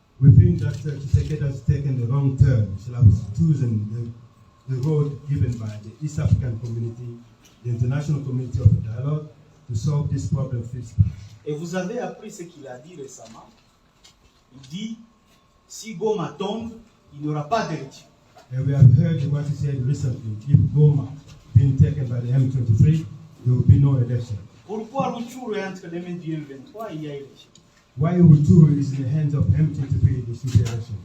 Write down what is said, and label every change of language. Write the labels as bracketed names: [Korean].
[English] We think that Tshisekedi has taken the wrong turn. He should have chosen the road given by the East African community, the international community of dialogue, to solve this problem peacefully. [French] Et vous avez appris ce qu'il a dit récemment. Il dit, si Goma tombe, il n'y aura pas d'élection. [English] And we have heard what he said recently. If Goma being taken by the M23, there will be no election. [French] Pourquoi Rutshuru est entre les mains du M23 et il y a élection? [English] Why Rutshuru is in the hands of M23, there should be election.